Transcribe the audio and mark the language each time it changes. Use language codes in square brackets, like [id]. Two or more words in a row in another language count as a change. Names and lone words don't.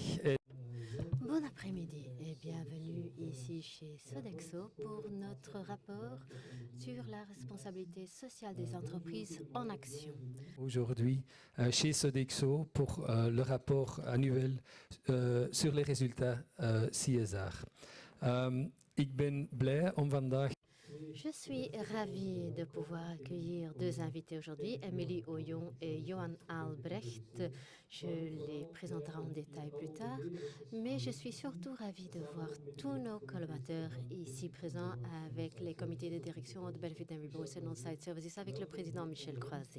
[fr] Bon après-midi et bienvenue ici chez Sodexo pour notre rapport sur la responsabilité sociale des entreprises en action. Aujourd'hui chez Sodexo pour le rapport annuel sur les résultats CSR. [nl] Ik ben blij om vandaag. [fr] Je suis ravie de pouvoir accueillir deux invités aujourd'hui, Émilie Oyon et Johan Albrecht. Je les présenterai en détail plus tard, mais je suis surtout ravie de voir tous nos collaborateurs ici présents avec les comités de direction de Benefit and Rewards and On-Site Services avec le président Michel Croiset.